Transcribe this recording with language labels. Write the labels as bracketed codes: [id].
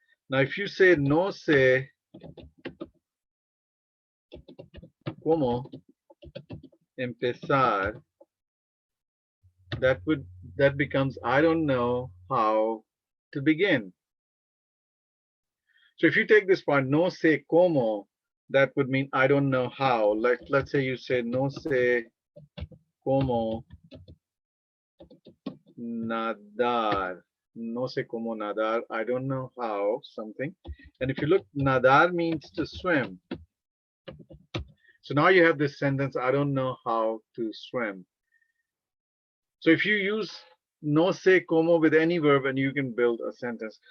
[en] Now, if you say [es] no sé cómo empezar, [en] that becomes I don't know how to begin. So if you take this part, [es] no sé cómo, [en] that would mean I don't know how. Like let's say you say [es] no sé cómo nadar. No sé cómo nadar. [en] I don't know how something. And if you look, nadar means to swim. So now you have this sentence, I don't know how to swim. So if you use [es] no sé cómo [en] with any verb, and you can build a sentence.